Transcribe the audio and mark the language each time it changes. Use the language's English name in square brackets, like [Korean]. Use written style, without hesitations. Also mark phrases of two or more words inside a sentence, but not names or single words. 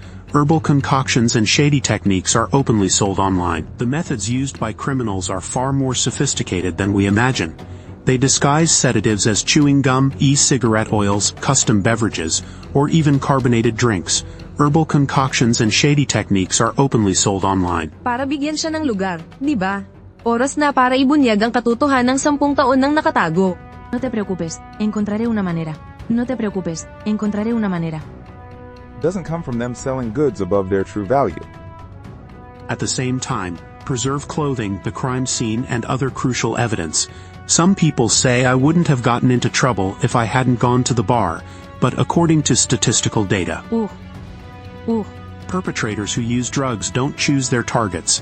[English] Herbal concoctions and shady techniques are openly sold online. The methods used by criminals are far more sophisticated than we imagine. They disguise sedatives as chewing gum, e-cigarette oils, custom beverages, or even carbonated drinks. Herbal concoctions and shady techniques are openly sold online. [Filipino] Para bigyan siya ng lugar, di ba? Oras na para ibunyag ang katotohanan ng 10 taon nang nakatago. [Spanish] No te preocupes, encontraré una manera. No te preocupes, encontraré una manera. [English] Doesn't come from them selling goods above their true value. At the same time, preserve clothing, the crime scene, and other crucial evidence. Some people say I wouldn't have gotten into trouble if I hadn't gone to the bar, but according to statistical data, perpetrators who use drugs don't choose their targets.